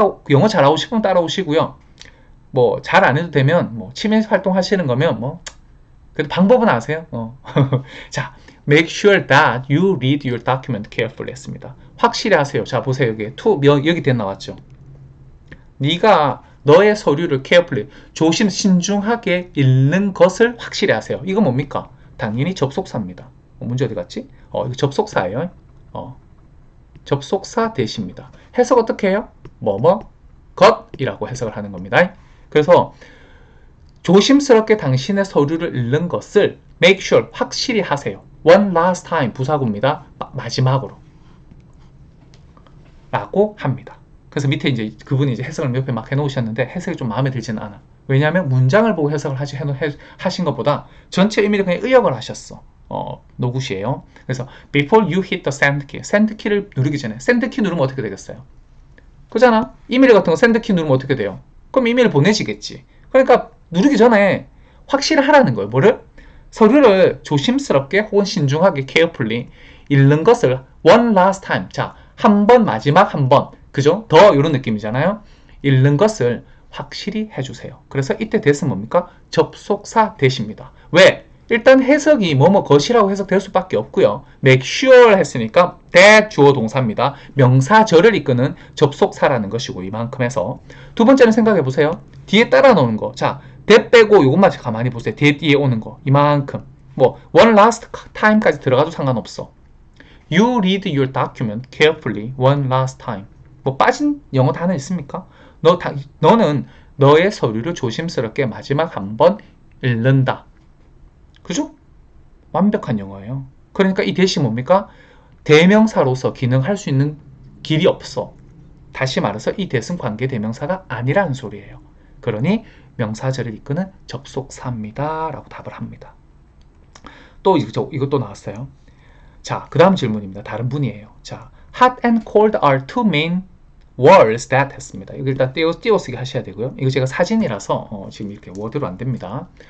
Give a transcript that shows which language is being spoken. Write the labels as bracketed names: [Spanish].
[Korean] 영어 잘하고 싶으면 따라오시고요. 뭐 잘 안 해도 되면 뭐 취미 활동 하시는 거면 뭐 그래도 방법은 아세요. 자, [English] make sure that you read your document carefully [Korean] 했습니다. 확실히 하세요. 자, 보세요. 여기 된 나왔죠. 네가 너의 서류를 carefully, 신중하게 읽는 것을 확실히 하세요. 이거 뭡니까? 당연히 접속사입니다. 문제 어디 갔지? 이거 접속사예요. 접속사 대시입니다. 해석 어떻게 해요? 것이라고 해석을 하는 겁니다. 그래서 조심스럽게 당신의 서류를 읽는 것을 [English] make sure, [Korean] 확실히 하세요. [English] one last time, [Korean] 부사구입니다. 마지막으로 라고 합니다. 그래서 밑에 이제 그분이 이제 해석을 옆에 막 해놓으셨는데 해석이 좀 마음에 들지는 않아. 왜냐하면 문장을 보고 해석을 하신 것보다 전체 의미를 그냥 의역을 하셨어. 노굿이에요. 그래서 [English] before you hit the send key, [Korean] send key를 누르기 전에 send key 누르면 어떻게 되겠어요? 그잖아. 이메일 같은 거 send key 누르면 어떻게 돼요? 그럼 이메일 보내지겠지. 그러니까 누르기 전에 확실히 하라는 거예요. 뭐를? 서류를 조심스럽게 혹은 신중하게 carefully 읽는 것을 [English] one last time. [Korean] 자, 한 번, 마지막 한 번. 그죠? 더 이런 느낌이잖아요. 읽는 것을 확실히 해주세요. 그래서 이때 that은 뭡니까? 접속사 that입니다. 왜? 일단 해석이 것이라고 해석될 수밖에 없고요. [English] make sure [Korean] 했으니까 that 주어 동사입니다. 명사절을 이끄는 접속사라는 것이고 이만큼 해서 두 번째는 생각해 보세요. 뒤에 따라 놓는 거. 자, that 빼고 이것만 가만히 보세요. that 뒤에 오는 거 이만큼. 뭐 [English] one last time [Korean] 까지 들어가도 상관없어. [English] You read your document carefully one last time. [Korean] 뭐 빠진 영어 단어 있습니까? 너는 너의 서류를 조심스럽게 마지막 한 번 읽는다. 그죠? 완벽한 영어예요. 그러니까 이 that이 뭡니까? 대명사로서 기능할 수 있는 길이 없어. 다시 말해서 이 that은 관계 대명사가 아니라는 소리예요. 그러니 명사절을 이끄는 접속사입니다. 라고 답을 합니다. 또 이것도 나왔어요. 자, 그 다음 질문입니다. 다른 분이에요. 자, [English] hot and cold are two main words that [Korean] 했습니다. 이거 일단 띄워쓰기 하셔야 되고요. 이거 제가 사진이라서 지금 이렇게 워드로 안 됩니다.